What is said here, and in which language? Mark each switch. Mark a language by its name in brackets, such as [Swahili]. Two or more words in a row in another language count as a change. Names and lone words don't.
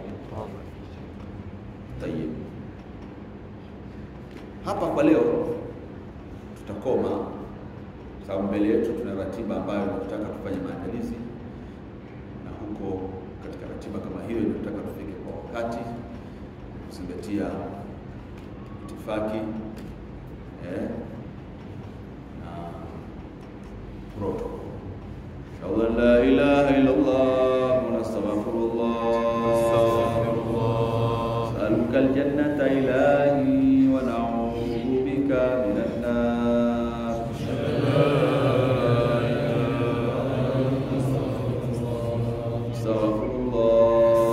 [Swahili] Tayeb, hapa kwa leo tutakoma, sababu mbele yetu tuna ratiba ambayo tunataka tufanye maandalizi, na huko katika ratiba kama hiyo tunataka tufike kwa wakati, kuzingatia itifaki na protocol. [Arabic] لا إله إلا الله ونستغفر الله. نسألك الجنة إلهي ونعوذ بك من النار. استغفر الله.